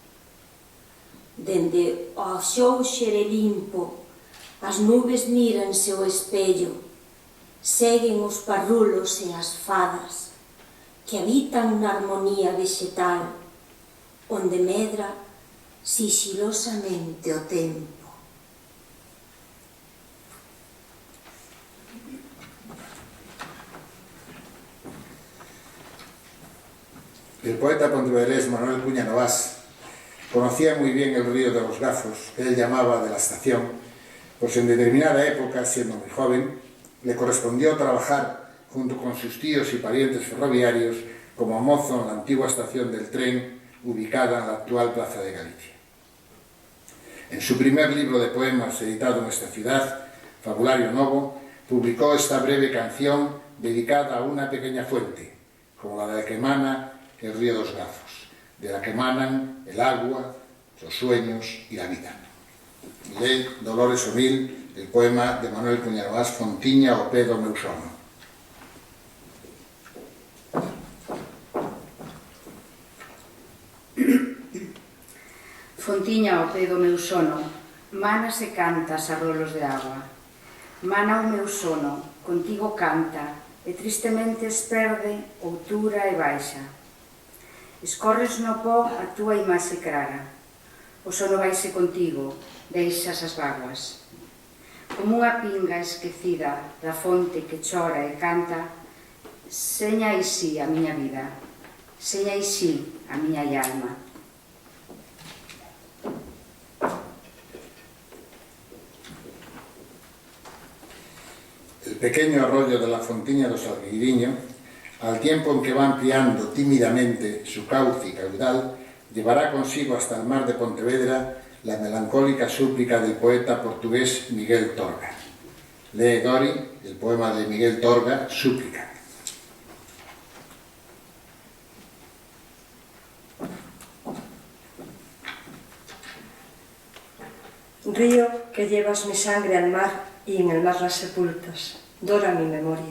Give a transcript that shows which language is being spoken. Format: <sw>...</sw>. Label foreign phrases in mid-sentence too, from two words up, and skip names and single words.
<gl>Dende o xouxere limpo, as nubes míranse ao espello, seguen os parrulos e as fadas que habitan na armonía vegetal, onde medra sigilosamente o tempo.</gl> <es>El poeta pontevedrés Manuel Cuña Novás conocía muy bien el río de los Gafos, que él llamaba de la estación, pues en determinada época, siendo muy joven, le correspondió trabajar junto con sus tíos y parientes ferroviarios como mozo en la antigua estación del tren ubicada en la actual Plaza de Galicia. En su primer libro de poemas editado en esta ciudad, Fabulario Novo, publicó esta breve canción dedicada a una pequeña fuente, como la de la que emana el río dos Gafos, de la que emanan el agua, los sueños y la vida. Lee Dolores Omil el poema de Manuel Cuña Novás, Fontiña o pé do meu sono.</es> <gl>Fontiña ao pé do meu sono, manas e cantas a rolos de agua. Mana o meu sono, contigo canta, e tristemente esperde outura e baixa. Escorres no pó a túa imaxe clara. O sono vaise contigo, deixas as vaguas. Como unha pinga esquecida da fonte que chora e canta, seña e si a miña vida, seña e si a miña alma.</gl> <es>El pequeño arroyo de la Fontiña do Salgueiriño, al tiempo en que va ampliando tímidamente su cauce y caudal, llevará consigo hasta el mar de Pontevedra la melancólica súplica del poeta portugués Miguel Torga. Lee Dori el poema de Miguel Torga, Súplica. Río que llevas mi sangre al mar y en el mar la sepultas, dora mi memoria.</es>